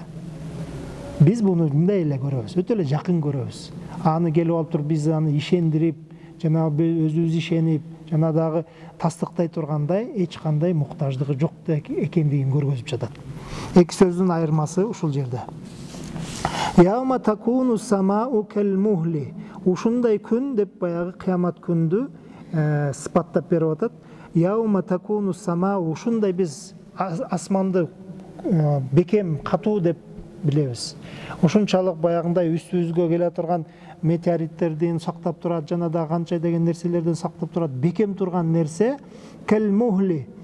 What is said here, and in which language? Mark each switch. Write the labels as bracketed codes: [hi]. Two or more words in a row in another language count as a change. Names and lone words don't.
[ky] Биз буну мындай эле көрөбүз, өтө эле жакын көрөбүз. Аны келип алып туруп биз аны ишендирип, жана өзүбүз ишенип, жана дагы тастыктай тургандай эч кандай муктаждыгы жок экендигин көргөзүп жатат. Эки сөздүн айырмасы ушул жерде. [ar] يوم تكون السماء كالمهل. [ky] Ушундай күн деп баягы кыямат күндү сыпаттап берип атат. [ar] يوم تكون السماء, [ky] ушундай биз асманды бекем, катуу деп билебиз. Ушунчалык баягындай үстүбүзгө келе турган метеориттердин сактап турат, жана да канча деген нерселерден сактап турат, бекем турган нерсе калмухли.